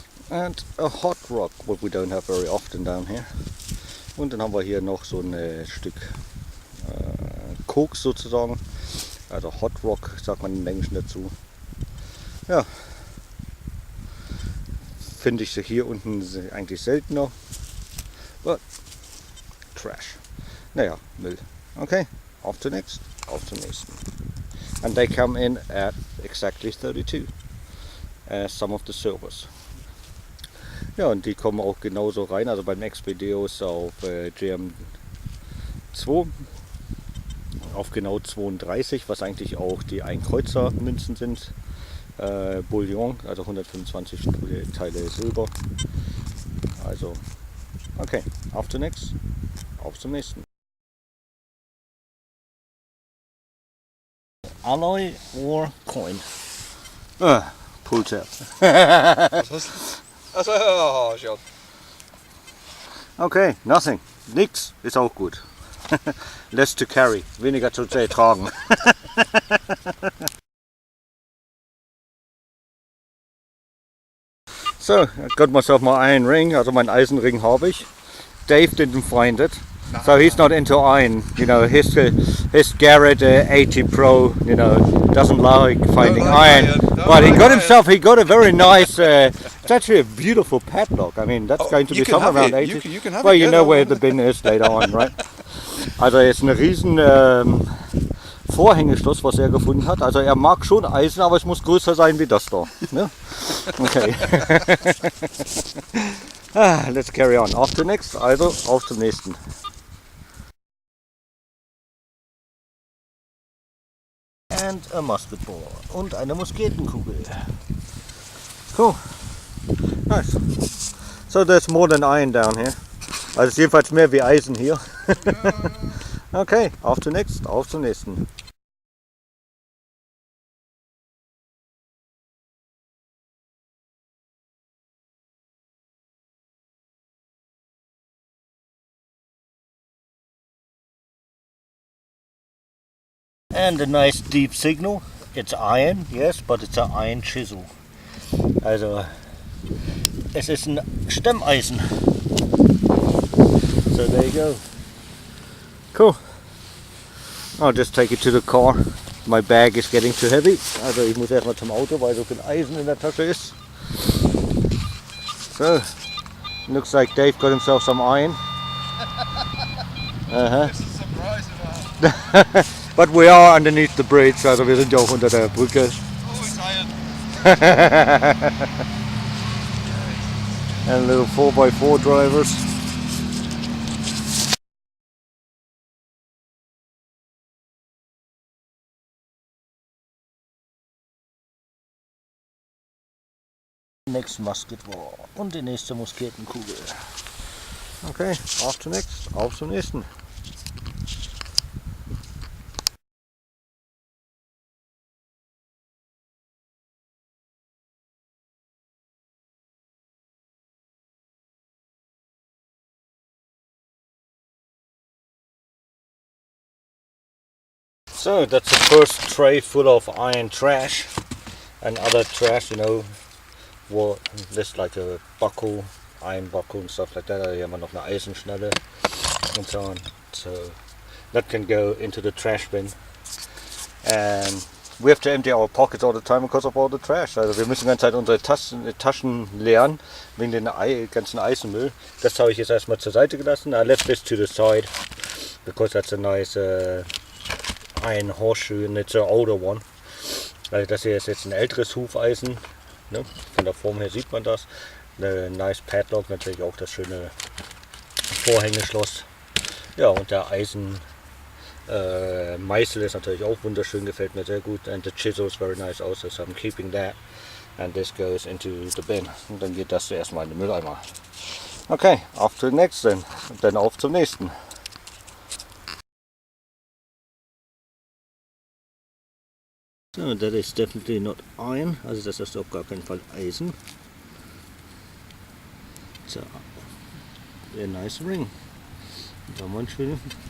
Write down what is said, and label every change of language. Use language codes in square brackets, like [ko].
[en] And a hot rock, what we don't have very often down here. [de] Und dann haben wir hier noch so ein Stück Koks sozusagen. Also Hot Rock sagt man im Englischen dazu. Ja. Finde ich hier unten eigentlich seltener. [en] But trash. [de] Naja, Müll. Okay, auf zum nächsten. [en] And they come in at exactly 32. As some of the silvers. [de] Ja, und die kommen auch genauso rein, also beim Expedios auf GM2 auf genau 32, was eigentlich auch die Einkreuzer-Münzen sind. Bullion, also 125 Teile Silber. Also, okay, auf zum nächsten. [en] Alloy or coin? Pull tab. [de] Oh, schon. [en] Okay, nothing. [de] Nix ist auch gut. [en] Less to carry, [de] weniger zu tragen. [en] So, I got myself my iron ring, [de] also mein Eisenring habe ich. [en] Dave didn't find it, so he's not into iron. You know, his Gerd 80 Pro, you know, doesn't like finding iron. But he got a very nice. It's actually a beautiful padlock. I mean, that's going to be somewhere around 80. You can have well, it, you know where the bin is later on, right? [de] Also jetzt ein riesen Vorhängeschloss, was er gefunden hat. Also er mag schon Eisen, aber es muss größer sein wie das da. Ne? Okay. Let's carry on. Auf zum nächsten. Also auf zum nächsten. [en] And a musket ball. [de] Und eine Musketenkugel. [en] Cool. Nice. So there's more than iron down here. [de] Also es ist jedenfalls mehr wie Eisen hier. Okay, auf zum nächsten. [en] And a nice deep signal. It's iron, yes, but it's an iron chisel. [de] Also, es ist ein Stemmeisen. [en] So there you go. Cool. I'll just take it to the car. My bag is getting too heavy. [de] Also ich muss erstmal zum Auto, weil so viel Eisen in der Tasche ist. [en] So, looks like Dave got himself some iron. It's a surprise. But we are underneath the bridge, [de] also wir sind ja auch unter der Brücke. [en] Oh, it's iron. And little 4x4 drivers. Next musket ball [de] und die nächste Musketenkugel. Okay, auf zum nächsten, auf zum nächsten. [en] So that's the first tray full of iron trash and other trash, you know, what this like a buckle, iron buckle and stuff like that. [de] Hier haben wir noch eine Eisenschnalle [en] and so on. So that can go into the trash bin. And we have to empty our pockets all the time because of all the trash. [de] Also wir müssen die ganze Zeit unsere Taschen leeren wegen den ganzen Eisenmüll. Das habe ich jetzt erstmal zur Seite gelassen. [en] I left this to the side because that's a nice iron horseshoe and it's an older one. [de] Also das hier ist jetzt ein älteres Hufeisen. Ne? Von der Form her sieht man das. Eine nice Padlock, natürlich auch das schöne Vorhängeschloss. Ja, und der Eisen Meißel ist natürlich auch wunderschön, gefällt mir sehr gut. [en] And the chisel is very nice also, so I'm keeping that. And this goes into the bin. [de] Und dann geht das zuerst mal in den Mülleimer. Okay, auf [en] to the next then. [de] Und dann auf zum nächsten. [en] So, that is definitely not iron. [de] Also das ist auf gar keinen Fall Eisen. [en] So, a nice ring. [de] Da haben wir einen schönen.